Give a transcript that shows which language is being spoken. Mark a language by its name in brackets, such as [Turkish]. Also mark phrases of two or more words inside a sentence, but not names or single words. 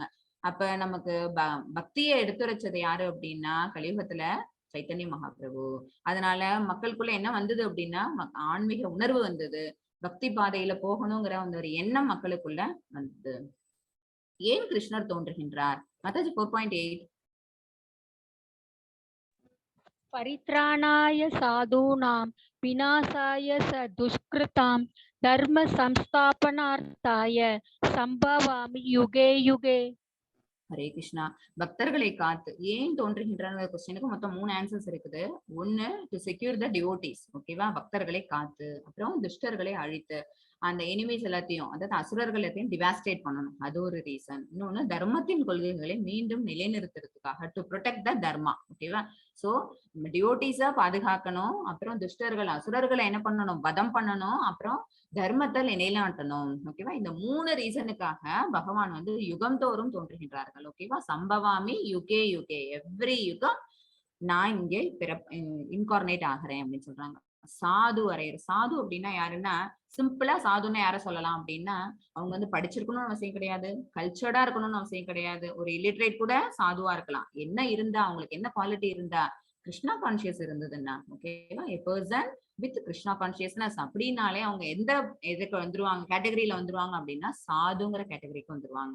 [Tamil] அப்ப நமக்கு பக்தியை எடுத்துரைச்சது யாரு அப்படின்னா கலியுகத்துல சைத்தன்ய மகாபிரபு. அதனால மக்களுக்குள்ள என்ன வந்தது அப்படின்னா ஆன்மீக உணர்வு வந்தது, பக்தி பாதையில போகணுங்கிற அந்த ஒரு எண்ணம் மக்களுக்குள்ள வந்தது. ஏன் கிருஷ்ணர் தோன்றுகின்றார்? மத்தாஜி 4.8. [Sanskrit] परित्राणाय साधूनां विनाशाय स दुष्कृतां धर्म संस्थापनार्थाय संभवामि युगे युगे. [Tamil] ஹரே கிருஷ்ணா. பக்தர்களை காத்து ஏன் தோன்றுகின்றன கொஸ்டினுக்கு மொத்தம் 3 ஆன்சர்ஸ் இருக்குது. ஒண்ணு, [English] to secure the devotees. [Tamil] ஓகேவா? பக்தர்களை காத்து. அப்புறம் துஷ்டர்களை அழித்து, அந்த எனிமீஸ் எல்லாத்தையும், அதாவது அசுரர்கள் எல்லாத்தையும் டிவாஸ்டேட் பண்ணணும், அது ஒரு ரீசன். இன்னொன்னு, தர்மத்தின் கொள்கைகளை மீண்டும் நிலைநிறுத்துறதுக்காக, [English] to protect the dharma. [Tamil] ஓகேவா? சோ டிவோட்டிஸா பாதுகாக்கணும், அப்புறம் துஷ்டர்கள் அசுரர்களை என்ன பண்ணணும், வதம் பண்ணணும், அப்புறம் தர்மத்தை நிலைநாட்டணும். ஓகேவா? இந்த 3 ரீசனுக்காக பகவான் வந்து யுகம் தோறும் தோன்றுகின்றார்கள். ஓகேவா? [Sanskrit] सम्भवामि युगे युगे, [Tamil] எவ்ரி யுகம் நான் இங்கே இன்கார்னேட் ஆகிறேன் அப்படின்னு சொல்றாங்க. சாது அறையர். சாது அப்படின்னா யாருன்னா, சிம்பிளா சாதுன்னு யார சொல்லலாம் அப்படின்னா, அவங்க வந்து படிச்சிருக்கணும்னு அவசியம் கிடையாது, கல்ச்சர்டா இருக்கணும்னு அவசியம் கிடையாது, ஒரு இல்லிட்ரேட் கூட சாதுவா இருக்கலாம். என்ன இருந்தா, அவங்களுக்கு என்ன குவாலிட்டி இருந்தா, கிருஷ்ணா கான்சியஸ் இருந்ததுன்னா, ஓகேவா, [English] a person with Krishna consciousness [Tamil] அப்படின்னாலே அவங்க எந்த இதுக்கு வந்துருவாங்க, கேட்டகரியில வந்துருவாங்க அப்படின்னா சாதுங்கிற கேட்டகரிக்கு வந்துருவாங்க.